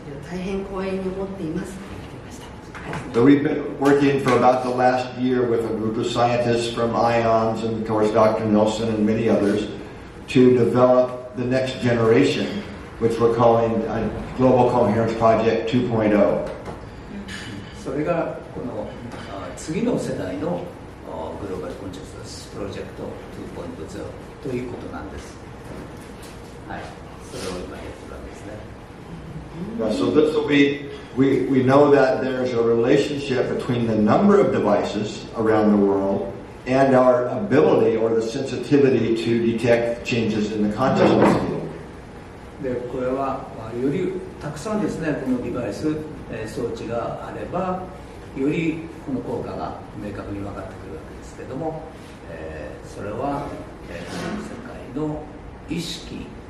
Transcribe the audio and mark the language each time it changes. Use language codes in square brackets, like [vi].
[ja] 大変光栄に思っています。 [en] So we've been working for about the last year with a group of scientists from IONS and of course Dr. Nelson and many others to develop the next generation, which we're calling Global Coherence Project 2.0. [ja] それがこの次の世代のグローバルコンシャスプロジェクト 2.0 ということなんです。はい、それを今やってるわけですね。 [en] So this will be, we know that there's a relationship between the number of devices around the world and our ability or the sensitivity to detect changes in the consciousness field. [ja] でこれはよりたくさんですね、このデバイス、装置があればよりこの効果が明確に分かってくるわけですけれども、それは、世界の意識、